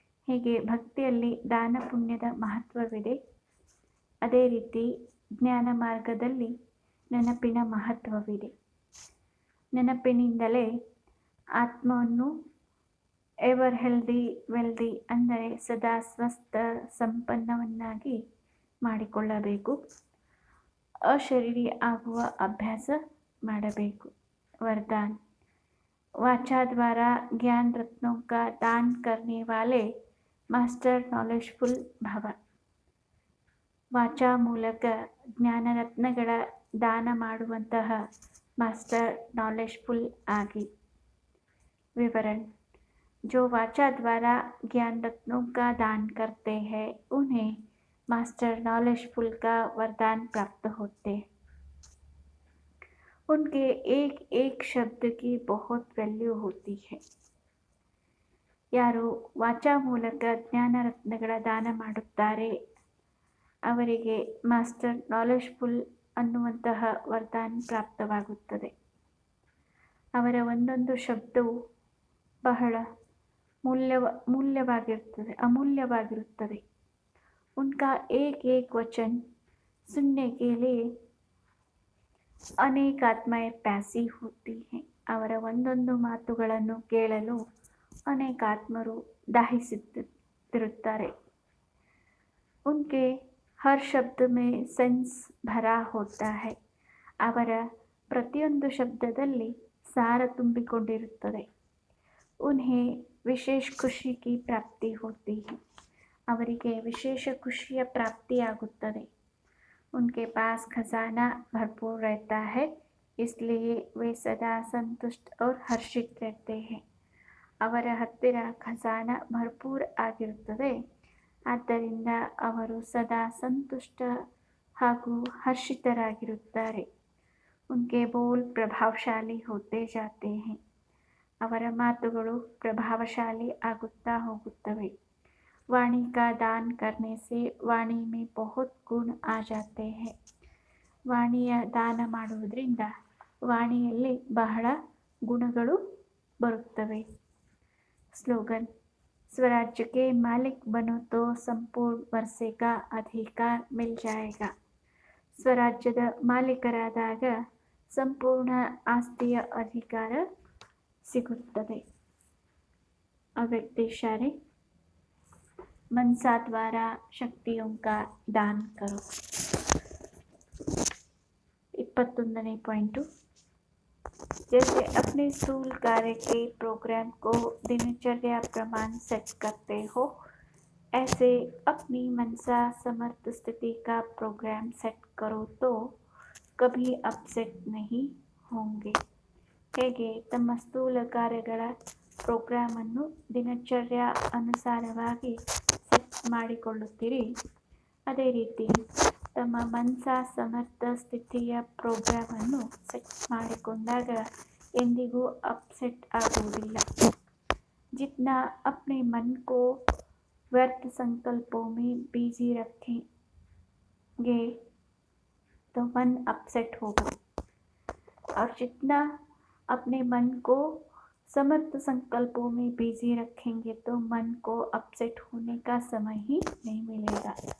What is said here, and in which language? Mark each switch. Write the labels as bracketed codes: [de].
[kn] ಹೀಗೆ ಭಕ್ತಿಯಲ್ಲಿ ದಾನ ಪುಣ್ಯದ ಮಹತ್ವವಿದೆ, ಅದೇ ರೀತಿ ಜ್ಞಾನ ಮಾರ್ಗದಲ್ಲಿ ನೆನಪಿನ ಮಹತ್ವವಿದೆ. ನೆನಪಿನಿಂದಲೇ ಆತ್ಮವನ್ನು ಎವರ್ ಹೆಲ್ದಿ ವೆಲ್ದಿ ಅಂದರೆ ಸದಾ ಸ್ವಸ್ಥ ಸಂಪನ್ನವನ್ನಾಗಿ ಮಾಡಿಕೊಳ್ಳಬೇಕು. ಅಶರೀರಿ ಆಗುವ ಅಭ್ಯಾಸ ಮಾಡಬೇಕು. [hi] वरदान: वाचा द्वारा ज्ञान रत्नों का दान करने वाले मास्टर नॉलेजफुल भव. [kn] ವಾಚಾ ಮೂಲಕ ಜ್ಞಾನ ರತ್ನಗಳ ದಾನ ಮಾಡುವಂತಹ ಮಾಸ್ಟರ್ ನಾಲೆಜ್ಫುಲ್ ಆಗಿ. [hi] विवरण: जो वाचा द्वारा ज्ञान रत्नों का दान करते हैं, उन्हें मास्टर नॉलेजफुल का वरदान प्राप्त होते हैं. उनके एक एक शब्द की बहुत वैल्यू होती है. [kn] ಯಾರು ವಾಚಾ ಮೂಲಕ ಜ್ಞಾನ ರತ್ನಗಳ ದಾನ ಮಾಡುತ್ತಾರೆ, ಅವರಿಗೆ ಮಾಸ್ಟರ್ ನಾಲೆಜ್ಫುಲ್ ಅನ್ನುವಂತಹ ವರದಾನ ಪ್ರಾಪ್ತವಾಗುತ್ತದೆ. ಅವರ ಒಂದೊಂದು ಶಬ್ದವು ಬಹಳ ಅಮೂಲ್ಯವಾಗಿರುತ್ತದೆ. [hi] उनका एक एक वचन सुनने के लिए अनेक आत्माएं प्यासी होती हैं. [kn] ಅವರ ಒಂದೊಂದು ಮಾತುಗಳನ್ನು ಕೇಳಲು ಅನೇಕ ಆತ್ಮರು ದಾಹಿಸುತ್ತಿರುತ್ತಾರೆ. [hi] उनके हर शब्द में सेंस भरा होता है. [kn] ಅವರ ಪ್ರತಿಯೊಂದು ಶಬ್ದದಲ್ಲಿ ಸಾರ ತುಂಬಿಕೊಂಡಿರುತ್ತದೆ. [hi] ಉನ್ಹೇ ವಿಶೇಷ ಖುಷಿ ಕಿ ಪ್ರಾಪ್ತಿ ಹೋತಿ ಹೈ. [kn] ಅವರಿಗೆ ವಿಶೇಷ ಖುಷಿಯ ಪ್ರಾಪ್ತಿಯಾಗುತ್ತದೆ. [hi] उनके पास खजाना भरपूर रहता है, इसलिए वे सदा संतुष्ट और हर्षित रहते हैं. [kn] ಅವರ ಹತ್ತಿರ ಖಜಾನ ಭರ್ಪೂರ್ ಆಗಿರುತ್ತದೆ, ಆದ್ದರಿಂದ ಅವರು ಸದಾ ಸಂತುಷ್ಟ ಹಾಗೂ ಹರ್ಷಿತರಾಗಿರುತ್ತಾರೆ. [hi] उनके बोल प्रभावशाली होते जाते हैं. [kn] ಅವರ ಮಾತುಗಳು ಪ್ರಭಾವಶಾಲಿ ಆಗುತ್ತಾ ಹೋಗುತ್ತವೆ. [hi] वाणी का दान करने से वाणी में बहुत गुण आ जाते हैं. [kn] ವಾಣಿಯ ದಾನ ಮಾಡುವುದರಿಂದ ವಾಣಿಯಲ್ಲಿ ಬಹಳ ಗುಣಗಳು ಬರುತ್ತವೆ. [hi] स्लोगन: स्वराज्य के मालिक बनो तो संपूर्ण वर्षे का अधिकार मिल जाएगा. [kn] ಸ್ವರಾಜ್ಯದ ಮಾಲೀಕರಾದಾಗ ಸಂಪೂರ್ಣ ಆಸ್ತಿಯ ಅಧಿಕಾರ ಸಿಗುತ್ತದೆ. [hi] ಅವ್ಯಕ್ತ ಇಶಾರೆ: मनसा द्वारा शक्तियों का दान करो. [kn] 21ನೇ ಪಾಯಿಂಟು, [hi] जैसे अपने स्थूल कार्य के प्रोग्राम को दिनचर्या प्रमाण सेट करते हो, ऐसे अपनी मनसा समर्थ स्थिति का प्रोग्राम सेट करो तो कभी अपसेट नहीं होंगे. [kn] ಹೇಗೆ ತಮ್ಮ ಸ್ಥೂಲ ಕಾರ್ಯಗಳ ಪ್ರೋಗ್ರಾಮನ್ನು ದಿನಚರ್ಯ ಅನುಸಾರವಾಗಿ ಸೆಟ್ ಮಾಡಿಕೊಳ್ಳುತ್ತೀರಿ, ಅದೇ ರೀತಿ ತಮ್ಮ ಮನಸಾ ಸಮರ್ಥ ಸ್ಥಿತಿಯ ಪ್ರೋಗ್ರಾಮನ್ನು ಸೆಟ್ ಮಾಡಿಕೊಂಡಾಗ ಎಂದಿಗೂ ಅಪ್ಸೆಟ್ ಆಗುವುದಿಲ್ಲ. [hi] जितना अपने मन को व्यर्थ संकल्पों में बिजी रखेंगे तो मन अपसेट होगा, और जितना अपने मन को समर्थ संकल्पों में बिजी रखेंगे तो मन को अपसेट होने का समय ही नहीं मिलेगा.